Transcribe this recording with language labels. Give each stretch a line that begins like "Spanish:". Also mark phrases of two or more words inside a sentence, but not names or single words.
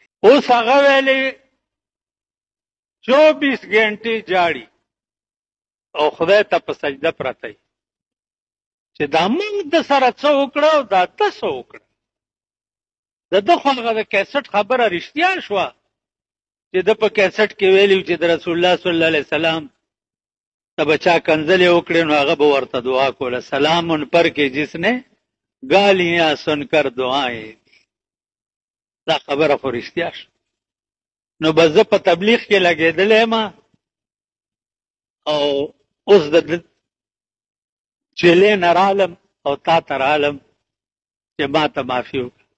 Pashto: اوس هغه ویلې 24 ګنټې جاړي او خدای ته په سجده پرتی چې دا موږ د سره څه وکړه او دا ده څه وکړه. د ده خو هغه د کیسټ خبره رښتیا شوه چې ده په کیسټ کې ویلي چې د رسول الله
Arabic: صلی الله علیه وسلم
Pashto: ته به چا کنځلې وکړې نو هغه به ورته دعا کوله، سلام پر کې
Urdu: جس نے گالیاں سن کر دعائیں.
Pashto: دا خبره خو رښتیا شوه. نو بس زه په تبلیغ کې لګېدلی یم او اوس د چیلې نه رالم او تا ته رالم چې ما ته معافي وکړه.